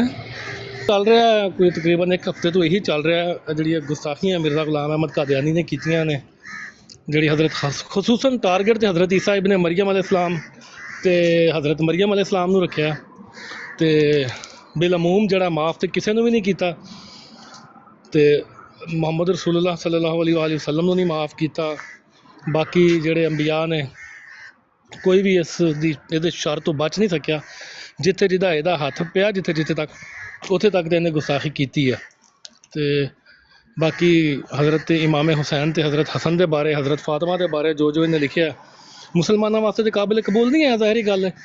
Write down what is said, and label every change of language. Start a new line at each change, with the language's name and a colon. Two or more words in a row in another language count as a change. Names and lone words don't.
Punjabi: ਚੱਲ ਰਿਹਾ ਕੋਈ ਤਕਰੀਬਨ 1 ਹਫ਼ਤੇ ਤੋਂ ਇਹੀ ਚੱਲ ਰਿਹਾ, ਜਿਹੜੀਆਂ ਗੁਸਤਾਖੀਆਂ ਮਿਰਜ਼ਾ ਗੁਲਾਮ ਅਹਿਮਦ ਕਾਦੀਆਨੀ ਨੇ ਕੀਤੀਆਂ ਨੇ, ਜਿਹੜੀ ਹਜ਼ਰਤ ਖਸੂਸਨ ਟਾਰਗੇਟ 'ਤੇ ਹਜ਼ਰਤ ਈਸਾ ਇਬਨ ਮਰੀਮ अलैहिस्सलाम ਅਤੇ ਹਜ਼ਰਤ ਮਰੀਮ अलैहिस्सलाम ਨੂੰ ਰੱਖਿਆ, ਅਤੇ ਬਿਲਅਮੂਮ ਜਿਹੜਾ ਮਾफ़ ਤਾਂ ਕਿਸੇ ਨੂੰ ਵੀ ਨਹੀਂ ਕੀਤਾ, ਅਤੇ ਮੁਹੰਮਦ ਰਸੂਲੁल्लाह
Arabic: صلى الله عليه وسلم
Punjabi: ਨੂੰ ਨਹੀਂ ਮਾफ़ ਕੀਤਾ। ਬਾਕੀ ਜਿਹੜੇ ਅੰਬੀਆ ਨੇ ਕੋਈ ਵੀ ਇਹਦੇ ਸ਼ਰ ਤੋਂ ਬਚ ਨਹੀਂ ਸਕਿਆ। ਜਿੱਥੇ ਜਿੱਦਾਂ ਇਹਦਾ ਹੱਥ ਪਿਆ, ਜਿੱਥੇ ਤੱਕ ਉੱਥੇ ਤੱਕ ਤਾਂ ਇਹਨੇ ਗੁਸਤਾਖੀ ਕੀਤੀ ਹੈ। ਅਤੇ ਬਾਕੀ ਹਜ਼ਰਤ ਇਮਾਮ ਹੁਸੈਨ ਅਤੇ ਹਜ਼ਰਤ ਹਸਨ ਦੇ ਬਾਰੇ, ਹਜ਼ਰਤ ਫਾਤਮਾ ਦੇ ਬਾਰੇ ਜੋ ਇਹਨੇ ਲਿਖਿਆ, ਮੁਸਲਮਾਨਾਂ ਵਾਸਤੇ ਤਾਂ ਕਾਬਿਲ ਕਬੂਲ ਨਹੀਂ ਹੈ, ਜ਼ਾਹਿਰੀ ਗੱਲ ਹੈ।